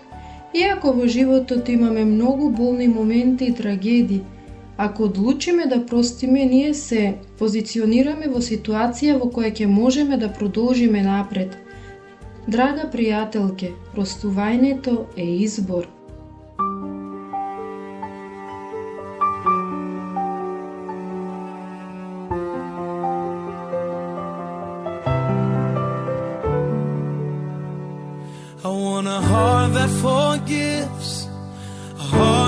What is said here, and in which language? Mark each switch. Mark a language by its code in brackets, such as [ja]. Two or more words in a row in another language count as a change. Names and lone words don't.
[mk] Иако во животот имаме многу болни моменти и трагедии, ако одлучиме да простиме, ние се позиционираме во ситуација во која ќе можеме да продолжиме напред. Драга пријателке, простувањето е избор. [en] I want a heart that forgives, a heart